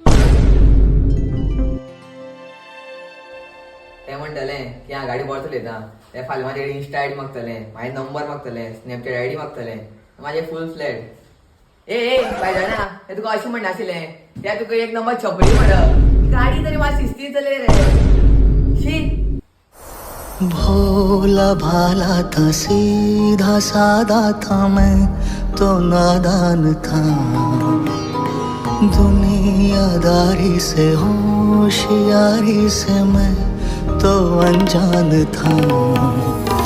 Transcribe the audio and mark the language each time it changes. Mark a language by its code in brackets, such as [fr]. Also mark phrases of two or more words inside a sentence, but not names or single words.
[kok] ते म्हणटलें की हांव गाडी बोरो चलयता. ते फाल्यां म्हाजे इंस्टा आयडी मागतलें, म्हाजे नंबर मागतलें, स्नॅपचॅट आयडी मागतलें, म्हाजे [en] full flat. [kok] ए बाय जाणा ते तुका अशें म्हणनाशिल्लें त्या तुका एक नंबर छपरी म्हणप. गाडी तरी मात शिस्तीन चलय रे. शी. [hi] भोला भाला था सीधा सादा था मैं तो नादान था दुनियादारी से होशियारी से मैं तो अनजान था